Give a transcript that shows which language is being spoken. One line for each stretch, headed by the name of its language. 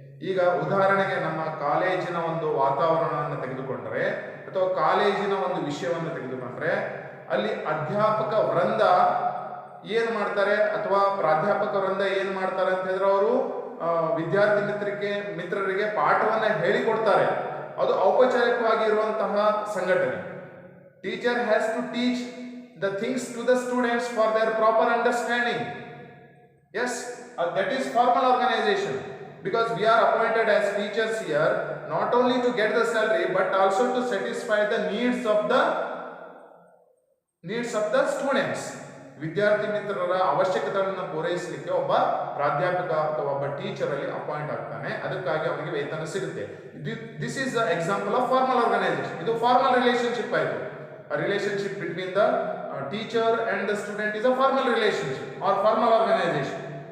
Kannada: ಈಗ ಉದಾಹರಣೆಗೆ ನಮ್ಮ ಕಾಲೇಜಿನ ಒಂದು ವಾತಾವರಣವನ್ನು ತೆಗೆದುಕೊಂಡ್ರೆ ಅಥವಾ ಕಾಲೇಜಿನ ಒಂದು ವಿಷಯವನ್ನು ತೆಗೆದುಕೊಂಡ್ರೆ ಅಲ್ಲಿ ಅಧ್ಯಾಪಕ ವೃಂದ ಏನು ಮಾಡ್ತಾರೆ ಅಥವಾ ಪ್ರಾಧ್ಯಾಪಕ ವೃಂದ ಏನು ಮಾಡ್ತಾರೆ ಅಂತ ಹೇಳಿದ್ರೆ ಅವರು ವಿದ್ಯಾರ್ಥಿ ಮಿತ್ರರಿಗೆ ಪಾಠವನ್ನ ಹೇಳಿಕೊಡ್ತಾರೆ. ಅದು ಔಪಚಾರಿಕವಾಗಿ ಇರುವಂತಹ ಸಂಘಟನೆ.
English: Teacher has to teach the things to the students for their proper understanding. Yes, that is formal organization, because we are appointed as teachers here not only to get the salary but also to satisfy the needs of the students.
Kannada: ವಿದ್ಯಾರ್ಥಿ ಮಿತ್ರರ ಅವಶ್ಯಕತೆಗಳನ್ನು ಪೂರೈಸಲಿಕ್ಕೆ ಒಬ್ಬ ಪ್ರಾಧ್ಯಾಪಕ ಅಥವಾ ಒಬ್ಬ teacher ಅಲ್ಲಿ appoint ಆಗ್ತಾನೆ. ಅದಕ್ಕಾಗಿ ಅವರಿಗೆ ವೇತನ ಸಿಗುತ್ತೆ.
English: This is the example of formal organisation.
Kannada: ಇದು ಫಾರ್ಮಲ್ ರಿಲೇಶನ್ಶಿಪ್ ಆಯಿತು.
English: Relationship between the teacher and the student is a formal relationship or formal organisation.